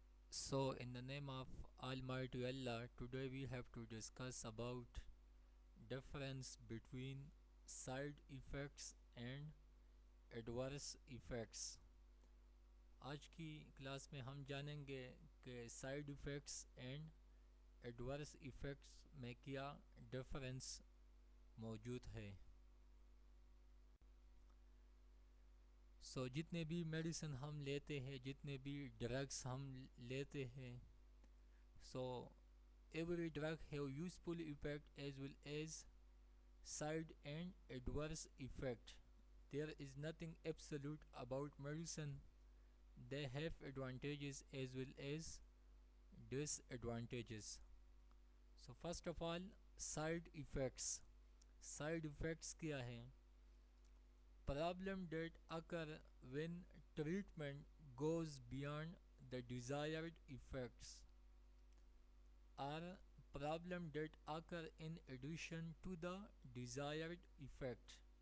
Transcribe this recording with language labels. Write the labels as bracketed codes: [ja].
[en] So, in the name of Almighty Allah, today we have to discuss about difference between side effects and adverse effects. [ur] آج کی class میں ہم جانیں گے کہ side effects and adverse effects میں کیا ڈفرینس موجود ہے. جتنے بھی میڈیسن ہم لیتے ہیں، [en] جتنے بھی ڈرگس ہم لیتے ہیں، every drug have useful effect as well as side and adverse effect. There is nothing absolute about medicine. They have advantages as well as disadvantages. So first of all, side effects. Side effects [ur] کیا ہیں؟ [en] Problem that occur when treatment goes beyond the desired effects, or problem that occur in addition to the desired effect.